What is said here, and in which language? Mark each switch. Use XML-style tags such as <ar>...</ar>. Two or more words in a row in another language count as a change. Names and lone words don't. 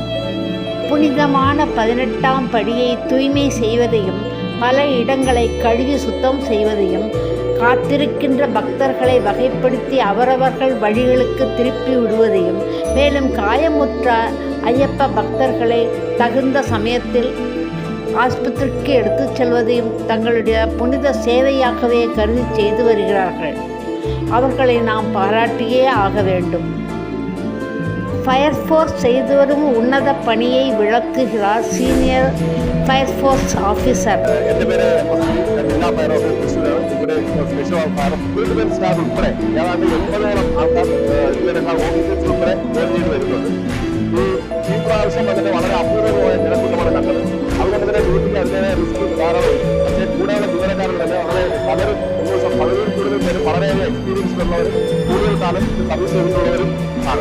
<ta>புனிதமான 18ஆம் படியை தூய்மை செய்வதையும் பல இடங்களை கழுவி சுத்தம் செய்வதையும் காத்திருக்கின்ற பக்தர்களை வகைப்படுத்தி அவரவர்கள் வழிகளுக்கு திருப்பி விடுவதையும் மேலும் காயமுற்ற ஐயப்ப பக்தர்களை தகுந்த சமயத்தில் ஆஸ்பத்திரிக்கு எடுத்துச் செல்வதையும் தங்களுடைய புனித சேவையாகவே கருதி செய்து வருகிறார்கள். அவர்களை நாம் பாராட்டியே ஆக வேண்டும். ஃபயர்ஃபோர்ஸ் செய்து வரும் உன்னத பணியை விளக்குகிறார்</ta> <en>senior fireforce officer.</en> <ml>എൻ്റെ പേര് ജില്ലാ</ml> <en>fire officer</en> <ml>ഇവിടെ</ml> <en>special fire field staff</en> <ml>ഉൾപ്പെടെ ഏതാണ്ട് 80ഓളം ആൾക്കാർ ഇവരെല്ലാം ഓഫീസേഴ്സ് ഉൾപ്പെടെ ജോലി ചെയ്ത് വരുന്നുണ്ട്. ഈ പ്രാവശ്യം അതിന് വളരെ അപൂർവമായ ജനക്കൂട്ടമാണ് കണ്ടത്. അതുകൊണ്ട് തന്നെ ഡ്യൂട്ടിക്ക് അതിൻ്റെ റിസ്ക് ധാരാളം. പക്ഷേ കൂടെയുള്ള ജീവനക്കാരിൽ തന്നെ വളരെ പലരും കൂടുതൽ പേര് വളരെയേറെ എക്സ്പീരിയൻസ് ഉള്ളവരും കൂടുതൽ കാലം സർവീസ് ചെയ്തിട്ടുള്ളവരും ആണ്.</ml>